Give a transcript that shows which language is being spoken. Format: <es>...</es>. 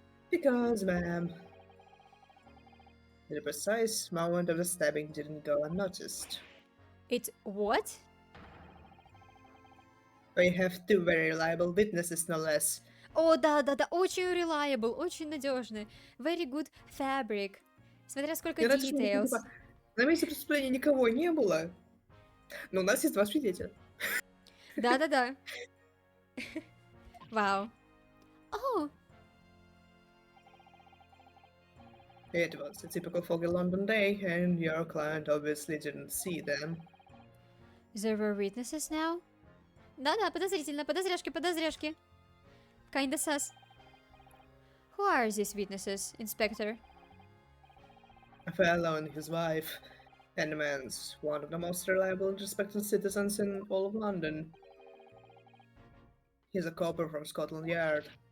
<en>Because, ma'am, the precise moment of the stabbing didn't go unnoticed. It what? We have two very reliable witnesses, no less.</en> <ru>О, да, очень</ru> <en>reliable,</en> <ru>очень надежный.</ru> <en>Very good fabric.</en> <ru>Смотря сколько</ru> <en>details.</en> <ru>На месте преступления никого не было, но у нас есть два свидетеля. Да. Вау.</ru> <en>Oh. It was a typical foggy London day, and your client obviously didn't see them. There were witnesses now?</en> <ru>Да-да, подозрительно, подозряшки.</ru> <en>Kinda sus. Who are these witnesses, Inspector? A fellow and his wife. And the man's one of the most reliable and respected citizens in all of London. He's a copper from Scotland Yard.</en>